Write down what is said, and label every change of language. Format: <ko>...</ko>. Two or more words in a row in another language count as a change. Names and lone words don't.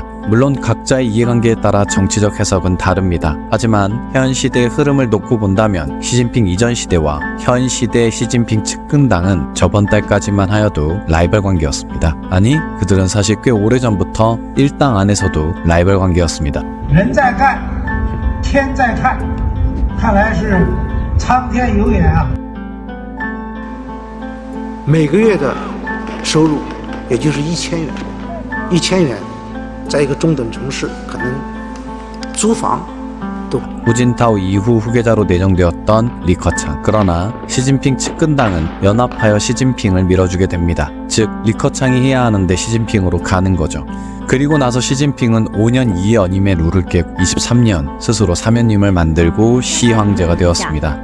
<ko>물론 각자의 이해관계에 따라 정치적 해석은 다릅니다. 하지만 현 시대의 흐름을 놓고 본다면 시진핑 이전 시대와 현 시대의 시진핑 측근당은 저번 달까지만 하여도 라이벌 관계였습니다. 아니, 그들은 사실 꽤 오래전부터 일당 안에서도 라이벌 관계였습니다.</ko> <zh>人在干，天在看，看来是苍天有眼啊。每个月的收入也就是1000元，1000元，在一个中等城市，可能租房都。</zh> <ko>후진타오 이후 후계자로 내정되었던 리커창. 그러나 시진핑 측근당은 연합하여 시진핑을 밀어주게 됩니다. 즉 리커창이 해야 하는데 시진핑으로 가는 거죠. 그리고 나서 시진핑은 5년 2연임의 룰을 깨고 23년 스스로 사면임을 만들고 시황제가 되었습니다.</ko>